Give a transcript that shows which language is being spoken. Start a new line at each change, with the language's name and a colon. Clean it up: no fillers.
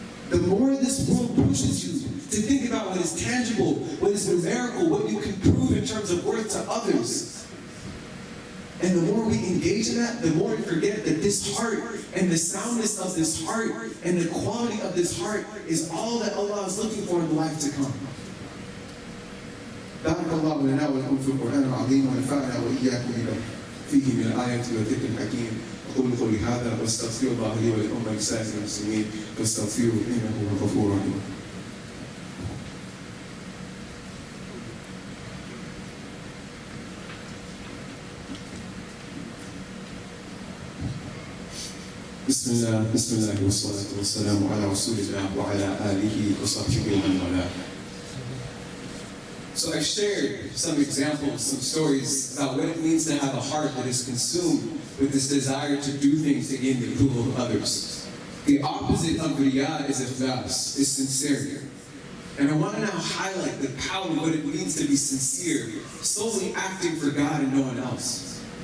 English: The more this world pushes you to think about what is tangible, what is numerical, what you can prove in terms of worth to others, and the more we engage in that, the more we forget that this heart and the soundness of this heart and the quality of this heart is all that Allah is looking for in the life to come.
Arabic: بارك الله لنا ولكم في القرآن العظيم ونفعنا وإياكم بما فيه من الآيات والذكر الحكيم. أقول قولي هذا واستغفر الله لي ولكم ولسائر المسلمين فاستغفروه إنه هو الغفور الرحيم. بسم الله والصلاة والسلام على رسول الله وعلى آله وصحبه ومن والاه.
English: So I shared some examples, some stories about what it means to have a heart that is consumed with this desire to do things to gain the approval of others. The opposite of riyā is Afraz, is sincerity. And I want to now highlight the power of what it means to be sincere, solely acting for God and no one else.